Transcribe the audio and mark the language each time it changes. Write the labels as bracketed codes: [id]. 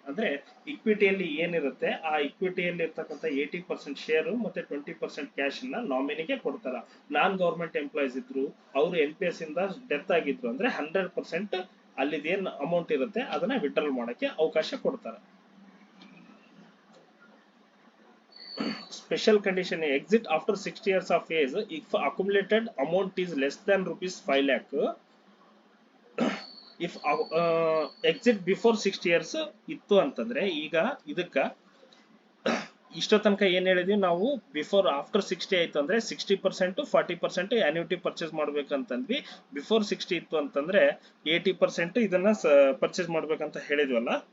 [kn] ಅಂದ್ರೆ ಇಕ್ವಿಟಿಯಲ್ಲಿ ಏನಿರುತ್ತೆ ಆ ಇಕ್ವಿಟಿಯಲ್ಲಿ ಇರ್ತಕ್ಕಂಥ 80% ಶೇರು ಮತ್ತೆ 20% ಕ್ಯಾಶ್ ನ ನಾಮಿನಿಗೆ ಕೊಡ್ತಾರ. ನಾನ್ ಗೌರ್ಮೆಂಟ್ ಎಂಪ್ಲಾಯೀಸ್ ಇದ್ರು, ಅವರು NPS ಇಂದ ಡೆತ್ ಆಗಿದ್ರು ಅಂದ್ರೆ 100% ಅಲ್ಲಿದೇನ್ ಅಮೌಂಟ್ ಇರುತ್ತೆ ಅದನ್ನ ವಿಡ್ರಾಲ್ ಮಾಡಕ್ಕೆ ಅವಕಾಶ ಕೊಡ್ತಾರೆ. [en] Special condition: exit after 60 years of age if accumulated amount is less than rupees 5 lakh. If exit before 60 years [kn] ಇತ್ತು ಅಂತಂದ್ರೆ, ಈಗ ಇದಕ್ಕ ಇಷ್ಟೋ ತನಕ ಏನ್ ಹೇಳಿದ್ವಿ ನಾವು, ಆಫ್ಟರ್ 60 ಆಯ್ತು ಅಂದ್ರೆ 60% 40% ಆನ್ಯುಟಿ ಪರ್ಚೇಸ್ ಮಾಡ್ಬೇಕಂತಂದ್ವಿ. ಬಿಫೋರ್ 60 ಇತ್ತು ಅಂತಂದ್ರೆ 80% ಇದನ್ನ ಪರ್ಚೇಸ್ ಮಾಡ್ಬೇಕಂತ ಹೇಳಿದ್ವಲ್ಲ.